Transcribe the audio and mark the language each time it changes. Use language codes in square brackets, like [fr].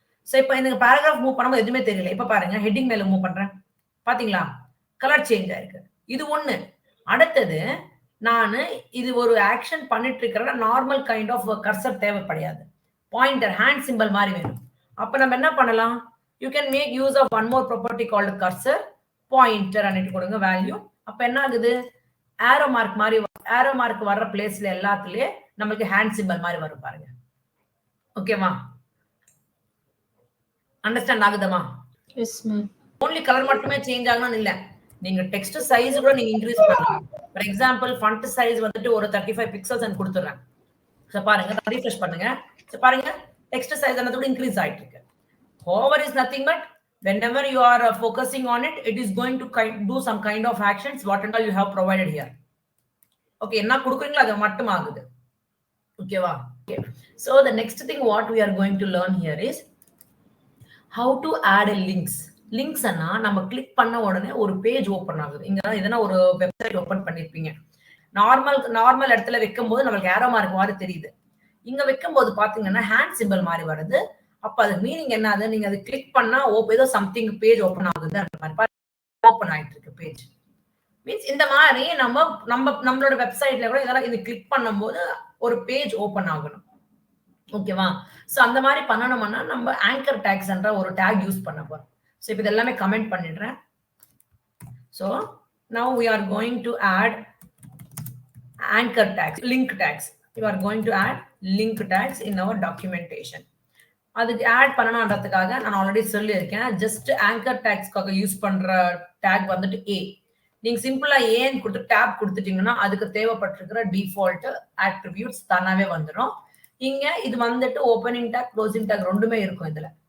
[ta] So இப்போ எனக்கு paragraph move பண்ணும்போது எதுவுமே தெரியல. இப்ப பாருங்க ஹெட்டிங் மேல மூவ் பண்றேன், பாத்தீங்களா கலர் சேஞ்ச் ஆயிருக்கு. இது ஒண்ணு. அடுத்தது நானு இது ஒரு ஆக்ஷன் பண்ணிட்டு இருக்கிற நார்மல் கைண்ட் ஆஃப் கர்சர் தேவைப்படாது, பாயிண்டர் ஹேண்ட் சிம்பிள் மாதிரி வேணும். அப்ப நம்ம என்ன பண்ணலாம்? [en] You can make use of one more property called cursor pointer and [ta] கொடுங்க வேல்யூ. அப்ப என்ன ஆகுது? arrow mark வர்ற பிளேஸ்ல எல்லாத்துலயே நமக்கு ஹேண்ட் சிம்பிள் மாதிரி வரும் பாருங்க. ஓகேவா? Understand ஆகுதமா? [en] Yes ma'am. [ta] only colour மட்டுமே சேஞ்ச் ஆகணும் இல்ல, நீங்க டெக்ஸ்ட் சைஸ் கூட நீங்க இன்க்ரீஸ் பண்ணலாம். ஃபார் எக்ஸாம்பிள் font சைஸ் வந்துட்டு ஒரு 35 பிக்சல்ஸ் நான் கொடுத்துறேன். சோ பாருங்க ரீஃப்ரெஷ் பண்ணுங்க. சோ பாருங்க டெக்ஸ்ட் சைஸ் என்னது இன்க்ரீஸ் ஆயிட்டு இருக்கு. [en] Hover is nothing but whenever you are focusing on it, it is going to do some kind of actions what and all you have provided here. Okay, [ta] என்ன கொடுக்குறீங்களோ அது மட்டும் ஆகுது. ஓகேவா? [en] Okay. So the next thing what we are going to learn here is how to add a links. [ta] Links அண்ணா நம்ம click பண்ண உடனே ஒரு பேஜ் ஓபன் ஆகுது. இங்க எதனா ஒரு வெப்சைட் ஓபன் பண்ணிருப்பீங்க. நார்மல் இடத்துல வைக்கும் போது நமக்கு ஏரோ மார்க் மாதிரி தெரியுது. இங்க வைக்கும் போது பாத்தீங்கன்னா ஹேண்ட் சிம்பிள் மாதிரி வருது. அப்ப அது மீனிங் என்னது? நீங்க அதை கிளிக் பண்ணா ஏதோ சம்திங் பேஜ் ஓபன் ஆகுது, அந்த மாதிரி ஓபன் ஆயிட்டு இருக்கு பேஜ். மீன்ஸ் இந்த மாதிரி நம்மளோட வெப்சைட்ல கூட இதெல்லாம் இது கிளிக் பண்ணும்போது ஒரு பேஜ் ஓபன் ஆகணும். ஓகேவா? சோ அந்த மாதிரி பண்ணணும்னா நம்ம ஆங்கர் டேக்ஸ் என்ற ஒரு டேக் யூஸ் பண்ண போறோம். சோ இப்போ இதெல்லாமே கமெண்ட் பண்ணிடுறேன். [en] So now we are going to add anchor tags, link tags. We are going to add link tags in our documentation. [ta] அதுக்கு ஆட் பண்ணணும்ன்றதுக்காக நான் ஆல்ரெடி சொல்லியிருக்கேன், ஜஸ்ட் ஆங்கர் டேக்ஸ்க்காக யூஸ் பண்ற டேக் வந்துட்டு A. நீங்க சிம்பிளா ஏன் கொடுத்து டேப் கொடுத்துட்டீங்கன்னா அதுக்கு தேவைப்பட்டிருக்கிற டிஃபால்ட் ஆட்ரிபியூட்ஸ் தானாவே வந்துடும். இங்க இது வந்துட்டு ஓப்பனிங் டேக் க்ளோசிங் டேக் ரெண்டுமே இருக்கும் இதுல.